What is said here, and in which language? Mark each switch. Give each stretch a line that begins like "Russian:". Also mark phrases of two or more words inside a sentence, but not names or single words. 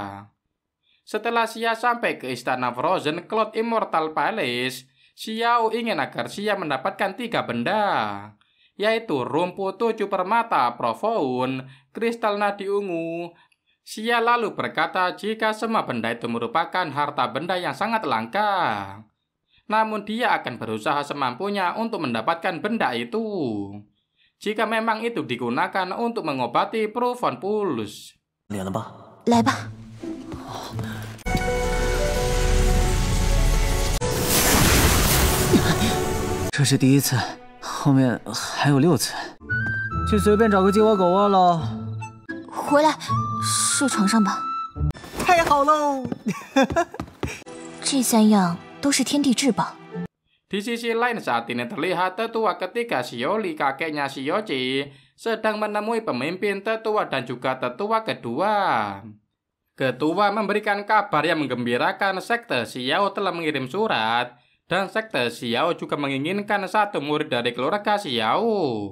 Indonesian: Setelah Xia sampai ke istana Frozen Cloud Immortal Palace, Xiao ingin agar Xia mendapatkan 3 benda, yaitu rumput 7 permata profound, kristal nadi ungu. Xia lalu berkata jika semua benda itu merupakan harta benda yang sangat langka. Namun dia akan berusaha semampunya untuk mendapatkan benda itu. Jika memang itu digunakan untuk mengobati Profound Pulse.
Chinese: 来吧。这是第1次，后面还有6次。去随便找个鸡窝狗窝喽。回来，睡床上吧。太好喽！这3样都是天地至宝。
Indonesian: Di sisi lain saat ini terlihat tetua ketiga Xiaoli, kakeknya Xiaoche, sedang menemui pemimpin tetua dan juga tetua kedua. Ketua memberikan kabar yang menggembirakan. Sekte Xiao telah mengirim surat, dan Sekte Xiao juga menginginkan 1 murid dari keluarga Xiao.